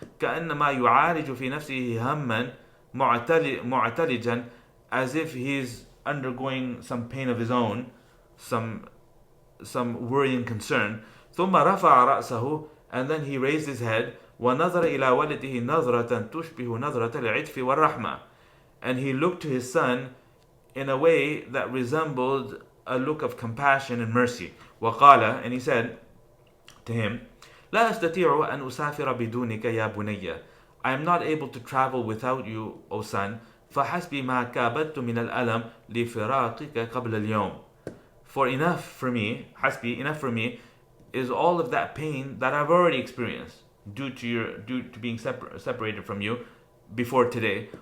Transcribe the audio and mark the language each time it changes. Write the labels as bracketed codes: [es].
[ar] كَأَنَّمَا يُعَالِجُ فِي نَفْسِهِ هَمًّا مُعْتَلِجًا, [en] as if he's undergoing some pain of his own, some worry and concern. [ar] ثم رفع رأسه, [en] and then he raised his head. [ar] ونظر إلى ولده نظرة تشبه نظرة العطف والرحمة, [en] and he looked to his son in a way that resembled a look of compassion and mercy. [ar] وقال, [en] and he said to him, [ar] لا أستطيع أن أسافر بدونك يا بني. [en] I am not able to travel without you, O son. [ar] فحسبي ما كابدت من الألم لفراقك قبل اليوم. [en] For enough for me, hasbi, enough for me, is all of that pain that I've already experienced due to being separated from you before today.